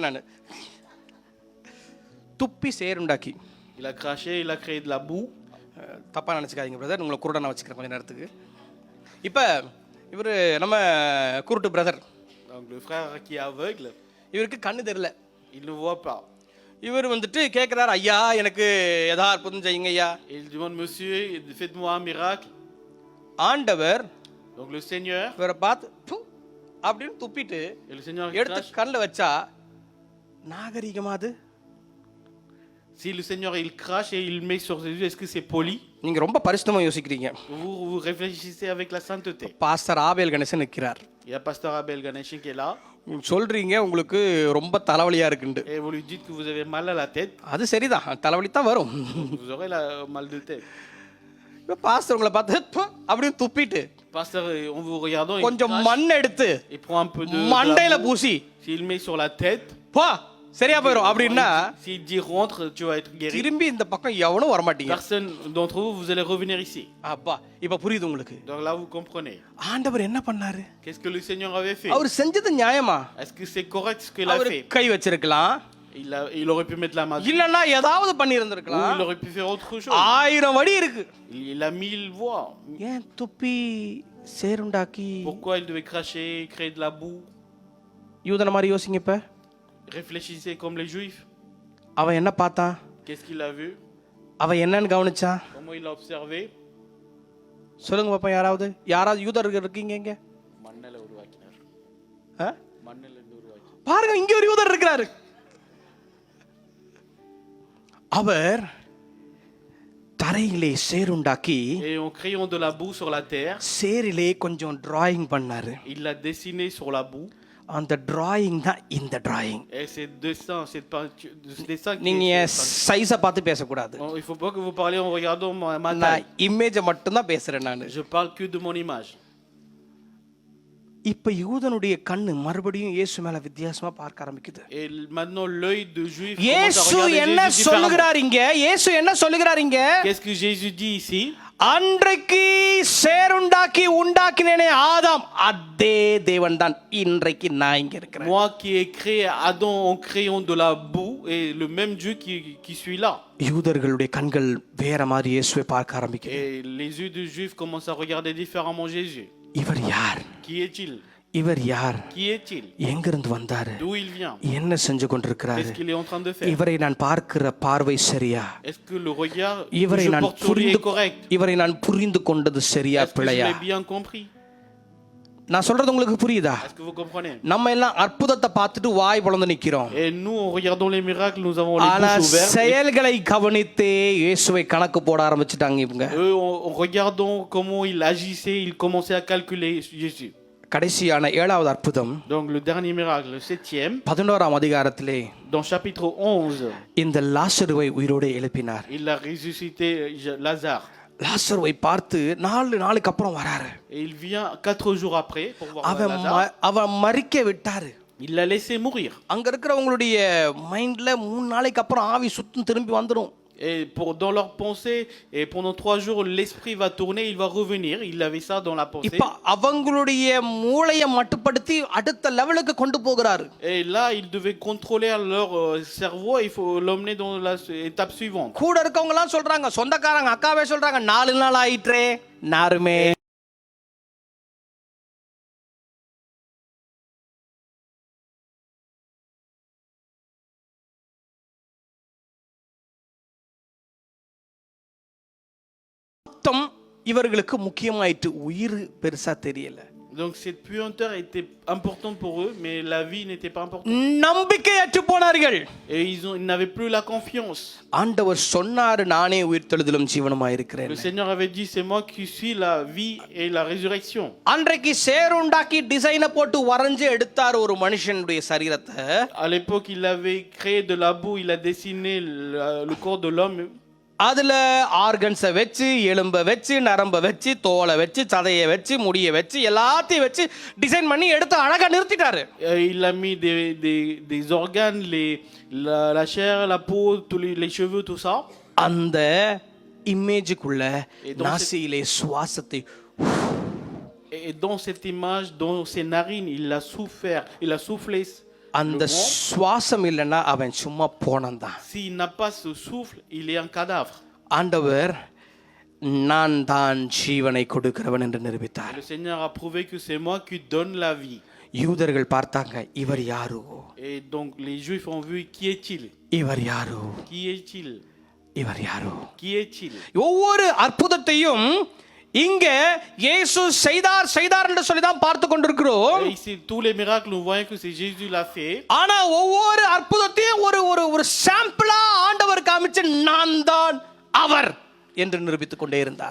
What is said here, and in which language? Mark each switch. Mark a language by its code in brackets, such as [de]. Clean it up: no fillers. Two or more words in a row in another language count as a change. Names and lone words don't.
[ta] நான் துப்பி சேருண்டாக்கி. [fr] Il a craché, il a créé de la boue. [ta] தப்பா நினைச்சுக்காதீங்க பிரதர், உங்களை குருடனா வச்சுக்கிறேன் கொஞ்ச நேரத்துக்கு. இப்ப இவரு நம்ம குருட்டு பிரதர். [fr] Donc le frère qui est aveugle, [ta] இவருக்கு கண்ணு தெரியல. [fr] il ne voit pas. [ta] இவர் வந்துட்டு கேட்கிறார், ஐயா எனக்கு ஏதாவது அற்புதம் செய்யுங்க ஐயா. [fr] Il demande, monsieur, faites-moi un miracle. [ta] ஆண்டவர் [fr] Donc le Seigneur, [ta] இவரை பார்த்து அப்படின்னு துப்பிட்டு [fr] et le Seigneur [ta] எடுத்து [fr] crache. [ta] கண்ணில் வச்சா நாகரிகமா அது? [fr] Si le Seigneur il crache et il met sur ses yeux, est-ce que c'est poli? [ta] நீங்க ரொம்ப பரிசுத்தமா யோசிக்கிறீங்க. [fr] Vous réfléchissez avec la sainteté. [ta] பாஸ்டர் ஆபேல் கணேசன் நிற்கிறார். [fr] Il y a pasteur Abel Ganeshin qui est là. [ta] சொல்றீங்க உங்களுக்கு ரொம்ப தலைவலியா இருக்குண்டு. [fr] Et vous lui dites que vous avez mal à la tête. [ta] அது சரிதான், தலைவலி தான் வரும். [fr] Vous aurez mal de tête. [ta] பாஸ்டர் உங்களை பார்த்து அப்படின்னு துப்பிட்டு [fr] Pasteur, en vous regardant, [ta] கொஞ்சம் மண் எடுத்து [fr] il prend un peu de [ta] மண்டையில [fr] la boue. [ta] பூசி [fr] S'il met sur la tête, [ta] போ சரியா போயிடும் அப்படின்னா [fr] S'il dit rentre, tu vas être guéri. [ta] திரும்பி இந்த பக்கம் எவனும் வரமாட்டீங்க. [fr] Personne d'entre vous, vous allez revenir ici. [ta] அப்பா இப்ப புரியுது உங்களுக்கு. [fr] Donc là, vous comprenez. [ta] ஆண்டவர் என்ன பண்ணாரு? [fr] Qu'est-ce que le Seigneur avait fait? [ta] அவர் செஞ்சது நியாயமா? [fr] Est-ce que c'est correct ce qu'il a [ta] அவர் [fr] fait? [ta] கை வச்சிருக்கலாம், [fr] Il aurait pu mettre la main dessus. [ta] இல்லன்னா ஏதாவது பண்ணி [fr] Ou [ta] இருந்திருக்கலாம். [fr] il aurait pu faire autre chose. [ta] 1000 வழி இருக்கு. [fr] Il a 1000 voies. [ta] ஏன் துப்பி சேருண்டாக்கி [fr] Pourquoi il devait cracher, créer de la boue? [ta] யூதன மாதிரி யோசிங்க இப்ப. [fr] Réfléchissez comme les Juifs. [ta] அவன் என்ன பார்த்தான்? [fr] Qu'est-ce qu'il a vu? [ta] அவன் என்னன்னு கவனிச்சான்? [fr] Comment il a observé? [ta] சொல்லுங்க பாப்பா, யாராவது யூதர் இருக்கீங்க இங்க? மண்ணல உருவாக்கினார். ஆ? மண்ணல இருந்து உருவாக்கி. பாருங்க, இங்க ஒரு யூதர் இருக்கிறாரு. அவர் தரையிலே சேருண்டாக்கி [fr] Et en créant de la boue sur la terre, [ta] சேரிலே கொஞ்சம் டிராயிங் பண்ணாரு. [fr] il l'a dessiné sur la boue. [ta] அந்த டிராயிங் தான் இந்த டிராயிங். [fr] Et c'est dessin, cette peinture, ce dessin qui [ta] நீங்க [fr] est [ta] சைஸ பார்த்து பேசக்கூடாது. [fr] Il faut pas que vous parliez en regardant ma taille. [ta] நான் இமேஜை மட்டும் தான் பேசுறேன் நானு. [fr] Je parle que de mon image. [ta] இப்ப யூதனுடைய கண்ணு மறுபடியும் இயேசு மேல வித்தியாசமா பார்க்க ஆரம்பிக்குது. [fr] Et maintenant l'œil de juif commence à [ta] இயேசு [fr] regarder [ta] என்ன [fr] Jésus différemment. [ta] சொல்லுகிறார் இங்க? இயேசு என்ன சொல்லுகிறார் இங்க? [fr] Qu'est-ce que Jésus dit ici? [ta] அன்றைக்கு சேருண்டாக்கி உண்டாக்கினேனே ஆதாம், அதே தேவன் தான் இன்றைக்கு நான் இங்க இருக்கிறேன். [fr] Moi qui ai créé Adam en créant de la boue, et le même Dieu qui suis là. [ta] யூதர்களுடைய கண்கள் வேற மாதிரி இயேசுவை பார்க்க ஆரம்பிக்குது. [fr] Et les yeux des juifs commencent à regarder différemment Jésus. [ta] இவர் யார்? [fr] Qui est-il? [ta] இவர் யார்? [fr] Qui est-il? [ta] எங்கிருந்து வந்தாரு? [fr] D'où il vient? [ta] என்ன செஞ்சு கொண்டிருக்கிறாரு? [fr] Qu'est-ce qu'il est en train de faire? [ta] இவரை நான் பார்க்கிற பார்வை சரியா? [fr] Est-ce que le regard que [ta] இவரை [fr] je [ta] நான் [fr] porte sur lui est correct? [ta] இவரை நான் புரிந்து கொண்டது சரியா [fr] Est-ce que je [ta] பிழையா? [fr] l'ai bien compris? [ta] நான் சொல்றது உங்களுக்கு புரியுதா? [fr] Est-ce que vous comprenez? [ta] நம்ம எல்லாம் அற்புதத்தை பார்த்துட்டு வாய் பொளந்து நிக்கிறோம். [fr] Et nous, en regardant les miracles, nous avons les [ta] ஆனா [fr] bouches ouvertes. [ta] செயல்களை கவனித்தே இயேசுவை கணக்கு போட ஆரம்பிச்சிட்டாங்க இவங்க. [fr] Eux, en regardant comment il agissait, ils commençaient à calculer Jésus. [ta] கடைசியான 7வது அற்புதம், [fr] Donc le dernier miracle, le 7e, [ta] 11ஆம் அதிகாரத்திலே [fr] dans chapitre 11, [ta] இந்த லாசருவை உயிரோடு எழுப்பினார். [fr] il a ressuscité Lazare. [ta] லாசருவை பார்த்து 4 நாளுக்கு அப்புறம் வராரு. [fr] Et il vient 4 jours après pour voir Lazare. [ta] அவன் மரிக்க விட்டாரு. [fr] Il l'a laissé mourir. [ta] அங்க இருக்கிறவங்களுடைய மைண்ட்ல 3 நாளைக்கு அப்புறம் ஆவி சுத்தம் திரும்பி வந்துரும். [fr] Et dans leur pensée, et pendant 3 jours, l'esprit va tourner, il va revenir. Il avait ça dans la pensée. [ta] இப்ப அவங்களுடைய மூளையை மட்டுப்படுத்தி அடுத்த லெவலுக்கு கொண்டு போகிறாரு. [fr] Et là, il devait contrôler leur cerveau. Il faut l'emmener dans l'étape suivante. [ta] கூட இருக்கவங்க எல்லாம் சொல்றாங்க, சொந்தக்காரங்க அக்காவே சொல்றாங்க, 4 நாள் ஆயிற்றே நாருமே. இவர்களுக்கு முக்கியமாயிட்டு, உயிர் பெருசா தெரியல. [fr] Donc cette puanteur était importante pour eux, mais la vie n'était pas importante. [ta] நம்பிக்கையற்று போனார்கள். [fr] Et ils n'avaient plus la confiance. [ta] ஆண்டவர் சொன்னாரு, நானே உயிர்த்தெழுதலும் ஜீவனுமாய் இருக்கிறேன். [fr] Le Seigneur avait dit, c'est moi qui suis la vie et la résurrection. [ta] அன்றைக்கு சேருண்டாக்கி டிசைனை போட்டு வரைஞ்சு எடுத்தார் ஒரு மனுஷனுடைய சரீரத்தை. [fr] À l'époque, il avait créé de la boue, il a dessiné le corps de l'homme. [ta] அதுல ஆர்கன்ஸை வச்சு, எலும்பை வச்சு, நரம்பை வச்சு, தோலை வச்சு, சதையை வச்சு, முடியை வச்சு, எல்லாத்தையும் வச்சு டிசைன் பண்ணி எடுத்து அழகா நிறுத்திட்டாரு. [fr] Il a mis des organes, la chair, la peau, tous les cheveux, tout ça. [ta] அந்த இமேஜுக்குள்ள நாசியிலே சுவாசத்தை, [fr] Et dans cette image, dans ses narines, il a soufflé. [ta] அந்த சுவாசம் இல்லைன்னா அவன் சும்மா போனந்தான். [fr] S'il n'a pas ce souffle, il est un cadavre. [ta] ஆண்டவர் நான் தான் ஜீவனை கொடுக்கிறவன் என்று நிரூபித்தார். [fr] Le Seigneur a prouvé que c'est moi qui donne la vie. [ta] யூதர்கள் பார்த்தாங்க, இவர் யாரோ? [fr] Et donc les Juifs ont vu, qui est-il? [ta] இவர் யாரோ? [fr] Qui est-il? [ta] இவர் யாரோ? [fr] Qui est-il? [ta] ஒவ்வொரு அற்புதத்தையும் இங்க இயேசு செய்தார் என்று சொல்லி தான் பார்த்து கொண்டிருக்கிறோம். [fr] Et ici tous les miracles, nous voyons que c'est Jésus l'a fait. [ta] ஆனா ஒவ்வொரு அற்புதத்தையும் ஒரு சாம்பிளா ஆண்டவர் காமிச்சு, நான் தான் அவர் என்று நிரூபித்துக் கொண்டே இருந்தார்.